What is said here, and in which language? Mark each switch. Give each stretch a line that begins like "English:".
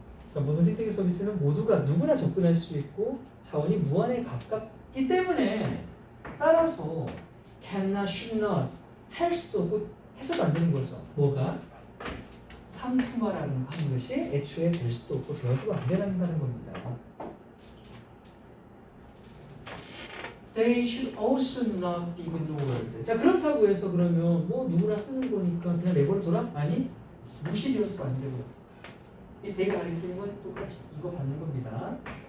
Korean: 그러니까 모든 생태계 서비스는 모두가 누구나 접근할 수 있고 자원이 무한에 가깝기 때문에 따라서
English: cannot, should not
Korean: 할 수도 없고 해서도 안 되는 거죠. 뭐가? 상품화라는 하는 것이 애초에 될 수도 없고 되어서도 안 된다는 겁니다.
English: They should also not be ignored.
Korean: 자, 그렇다고 해서 그러면 뭐 누구나 쓰는 거니까 그냥 내버려 둬라? 아니, 무시되어서도 안 되고. 이 대가 가리키는 건 똑같이 이거 받는 겁니다.